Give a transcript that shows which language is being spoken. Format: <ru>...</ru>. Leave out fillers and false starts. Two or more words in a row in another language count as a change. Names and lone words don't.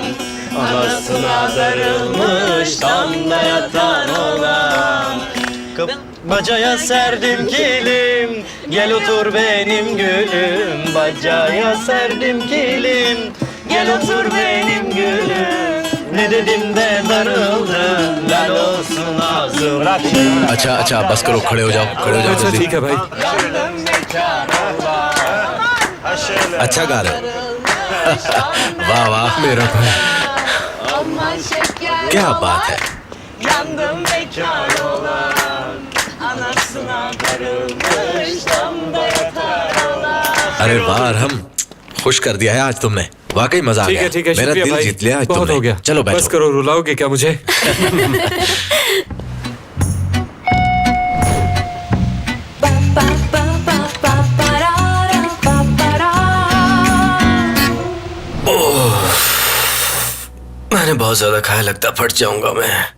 <tr>Anasına darılmış, damda yatan oğlan. Bacaya serdim kilim, gel otur benim gülüm. Bacaya serdim kilim, gel otur benim gülüm. Ne dedim de darıldın, lal olsun ağzım.</tr> <hi>अच्छा अच्छा बस करो, खड़े हो जाओ, खड़े हो जाओ अच्छा जल्दी। ठीक है भाई। अच्छा गा रहे हो। वाह वाह मेरा भाई। क्या बात है।</hi> <tr>Yandım bekar olan, anasına darılmış, damda yatar olan.</tr> <hi>अरे वाह हम खुश कर दिया है आज तुमने, वाकई मजा आ ठीक गया। है ठीक है, मेरा शुक्रिया दिल भाई। जीत लिया आज बहुत तुमने। हो गया, चलो बस बैठो। करो, रुलाओगे क्या मुझे? मैंने बहुत ज्यादा खाया, लगता फट जाऊंगा मैं।</hi>